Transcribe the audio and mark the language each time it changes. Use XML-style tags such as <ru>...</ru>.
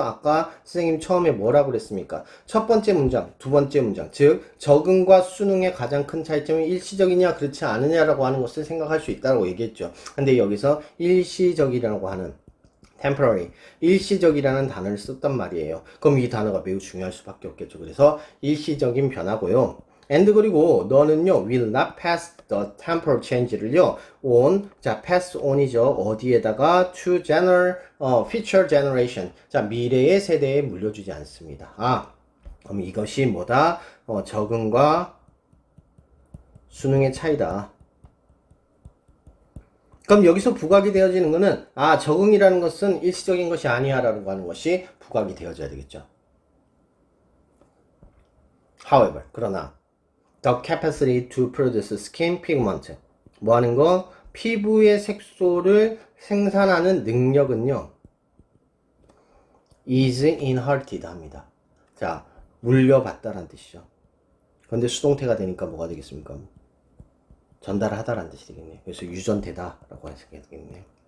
<ko>아까 선생님 처음에 뭐라고 그랬습니까? 첫 번째 문장, 두 번째 문장, 즉 적응과 수능의 가장 큰 차이점이 일시적이냐 그렇지 않느냐라고 하는 것을 생각할 수 있다고 얘기했죠. 근데 여기서 일시적이라고 하는 temporary, 일시적이라는 단어를 썼단 말이에요. 그럼 이 단어가 매우 중요할 수밖에 없겠죠. 그래서 일시적인 변화고요.</ko> <en>and</en> <ko>그리고 너는요</ko> <en>will not pass the temporal change를요 on, 자 pass on이죠.</en> <ko>어디에다가</ko> <en>to future generation,</en> <ko>자 미래의 세대에 물려주지 않습니다. 그럼 이것이 뭐다? 적응과 수능의 차이다. 그럼 여기서 부각이 되어지는 것은 적응이라는 것은 일시적인 것이 아니야 라고 하는 것이 부각이 되어져야 되겠죠.</ko> <en>However, 그러나 the capacity to produce skin pigment,</en> <ko>뭐 하는 거? 피부의 색소를 생산하는 능력은요, is inherited 합니다. 자, 물려받다라는 뜻이죠. 그런데 수동태가 되니까 뭐가 되겠습니까? 전달하다라는 뜻이 되겠네요. 그래서 유전되다라고 하시게 되겠네요.</ko>